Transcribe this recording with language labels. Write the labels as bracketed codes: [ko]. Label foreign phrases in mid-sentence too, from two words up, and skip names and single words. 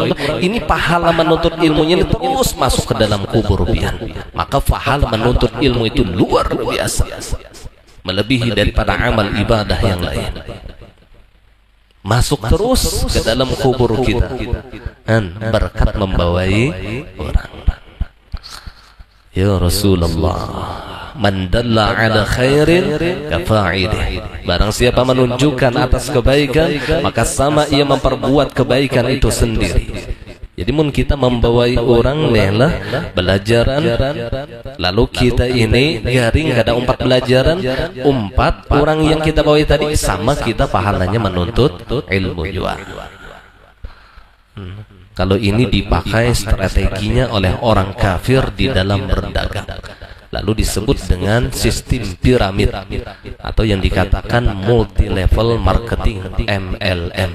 [bjn] Ini pahala menuntut ilmunya ini terus masuk ke dalam kubur pian. [id] Maka pahala menuntut ilmu itu luar biasa, melebihi daripada amal ibadah yang lain. masuk terus ke dalam kubur kita, dan berkat membawai orang. [ar] يا رسول الله، من دل على خير كفاعله, [id] barang siapa menunjukkan atas kebaikan, maka sama ia memperbuat kebaikan itu sendiri. [bjn] Jadi mun kita membawai orang lah belajaran, lalu kita ini garing kada umpat belajaran, umpat orang yang kita bawai tadi sama kita pahalanya menuntut ilmu juga. [id] Kalau ini dipakai strateginya oleh orang kafir di dalam berdagang, lalu disebut dengan sistem piramid atau yang dikatakan [en] multi level marketing, [id] MLM.